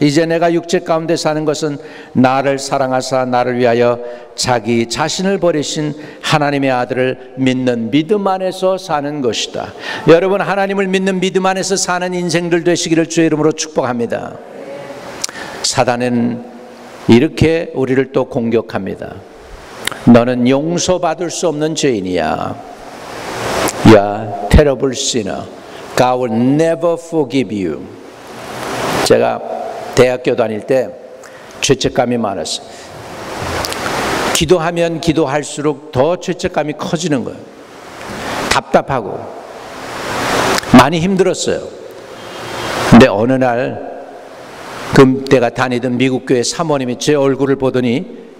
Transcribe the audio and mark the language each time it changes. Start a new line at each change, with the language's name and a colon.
Korean: 이제 내가 육체 가운데 사는 것은 나를 사랑하사 나를 위하여 자기 자신을 버리신 하나님의 아들을 믿는 믿음 안에서 사는 것이다. 여러분, 하나님을 믿는 믿음 안에서 사는 인생들 되시기를 주의 이름으로 축복합니다. 사단은 이렇게 우리를 또 공격합니다. 너는 용서받을 수 없는 죄인이야.
English: You are terrible sinner. God will never forgive you.
Korean: 제가 대학교 다닐 때 죄책감이 많았어요. 기도하면 기도할수록 더 죄책감이 커지는 거예요. 답답하고 많이 힘들었어요. 근데 어느 날 그때가 다니던 미국 교회 사모님이 제 얼굴을 보더니